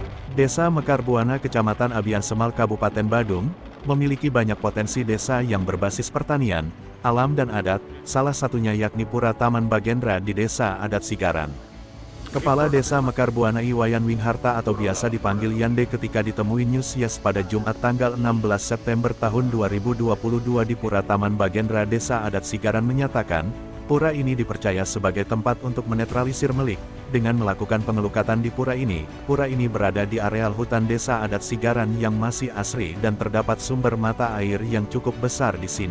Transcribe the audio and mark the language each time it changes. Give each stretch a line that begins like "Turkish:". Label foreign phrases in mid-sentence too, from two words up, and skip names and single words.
Indonesian: Desa Mekar Buana, Kecamatan Abian Semal, Kabupaten Badung, memiliki banyak potensi desa yang berbasis pertanian, alam dan adat, salah satunya yakni Pura Taman Bagendra di Desa Adat Sigaran. Kepala Desa Mekar Buana Iwayan Wingharta atau biasa dipanggil Yande ketika ditemui News Yes pada Jumat tanggal 16 September tahun 2022 di Pura Taman Bagendra Desa Adat Sigaran menyatakan, pura ini dipercaya sebagai tempat untuk menetralisir melik. Dengan melakukan pengelukatan di pura ini berada di areal hutan Desa Adat Sigaran yang masih asri dan terdapat sumber mata air yang cukup besar di sini.